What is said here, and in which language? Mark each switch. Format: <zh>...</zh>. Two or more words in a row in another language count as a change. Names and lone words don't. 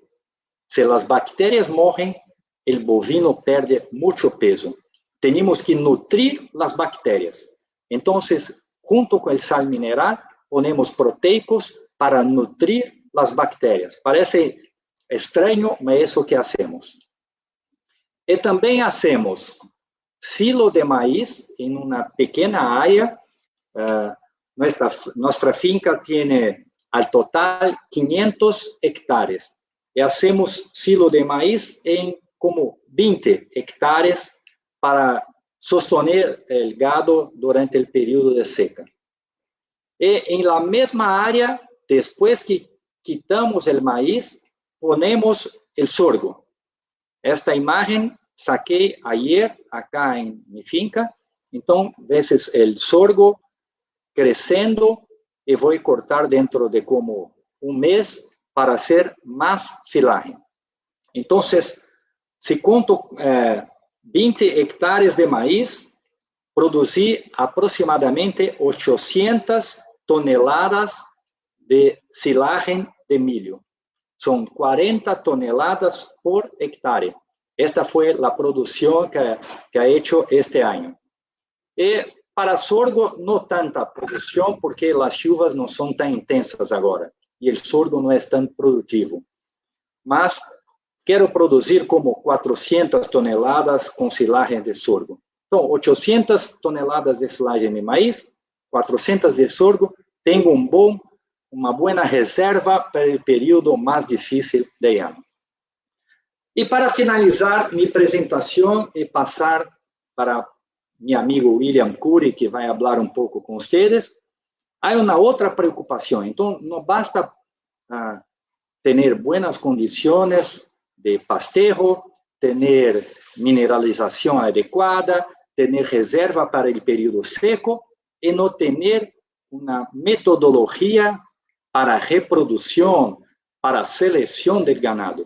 <pt>Se as bactérias morrem, o bovino perde muito peso. Temos que nutrir as bactérias. Então, junto com o sal mineral, ponemos proteicos para nutrir as bactérias. Parece estranho, mas é isso que hacemos. E também</pt> <es>hacemos silo de maíz</es> <pt>em uma pequena área.</pt> <es>Nuestra finca tiene al total 500 hectares. Y hacemos silo de maíz en como 20 hectares para sostener el gado durante el periodo de seca. Y en la misma área, después que quitamos el maíz, ponemos el sorgo. Esta imagen saqué ayer acá en mi finca. Entonces, ves el sorgo</es> <pt>crescendo e vou cortar dentro de como um mês para hacer mais silagem. Então, se conto 20 hectares de maíz, produzi aproximadamente 800 toneladas de silagem de milho.</pt> <es>Son 40 toneladas por hectárea. Esta fue la producción que ha hecho este año. Para sorgo, no tanta producción porque las chuvas no son tan intensas ahora y el sorgo no es tan productivo. Mas quiero producir como 400 toneladas con silagem de sorgo. Entonces, 800 toneladas de silagem de maíz, 400 de sorgo, tengo uma buena reserva</es> <pt>para o período mais difícil do ano. E para finalizar minha apresentação e passar para meu amigo William Cury, que vai falar um pouco com vocês, há uma outra preocupação. Então, não basta ter boas condições de pastejo, ter mineralização adequada, ter reserva para o período seco e não ter uma metodologia para reprodução, para seleção do ganado.</pt>